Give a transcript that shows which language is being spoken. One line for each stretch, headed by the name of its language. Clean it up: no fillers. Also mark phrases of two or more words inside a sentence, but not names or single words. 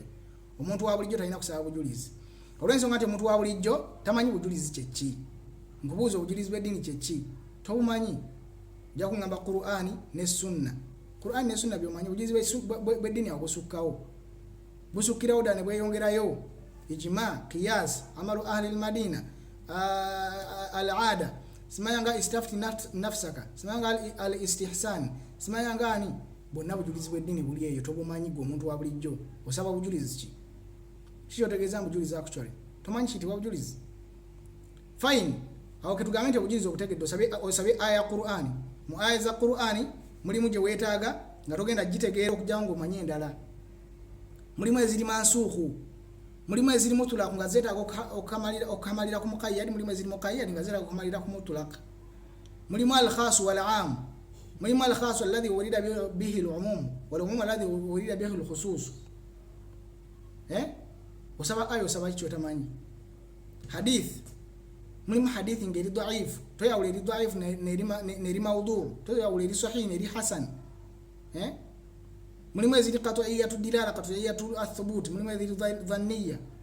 Ganda: Omuntu wa bulijjo talina kusaba bujulizi. Olw'ensonga nti omuntu wa bulijjo tamanyi bujulizi kye ki. Nkubuuza obujulizi bw'eddiini kye ki? Tobumanyi. Ojja kungamba Qur'ani ne Sunna. Qur'ani ne Sunna by'omanyi, obujulizi bw'eddiini obusukkawo. Busukkirawo ddala ne bweyongerayo.
Arabic: إجماع، قياس، عمل أهل المدينة، العادة,
Ganda: simayanga
Arabic: استفت نفسك,
Ganda: simayanga al-istihsan, simayanga ani. Bonna bujulizi bw'eddiini buli eyo, tobumanyi gwe omuntu wa bulijjo. Osaba bujulizi ki? Kikyotegeeza bujulizi actually. Tomanyi kiyitibwa bujulizi. Fine. Awo ketugambe nti obujulizi obutegedde osabe aya ya Qur'ani. Mu aya za Qur'ani mulimu gye weetaaga nga togenda gitegeera okujja ng'omanye endala. Mulimu eziri mansuukhu, mulimu eziri mutulaku nga zeetaaga okukamalira ku muqayyad, mulimu eziri muqayyad nga zeetaaga okukamalira ku mutulaq.
Arabic: Mulimu الخاص والعام, mulimu الخاص الذي أريد به العموم والعموم الذي أريد به الخصوص.
Ganda: Osaba ayo osaba kiki otamanyi. Hadith, mulimu hadithi ngeri dhaif, toyawula eri dhaif neri mawdu', toyawula eri sahih neri hasan. Mulimu eziri
Arabic: قطعية الدلالة، قطعية الثبوت,
Ganda: mulimu eziri dhanniya.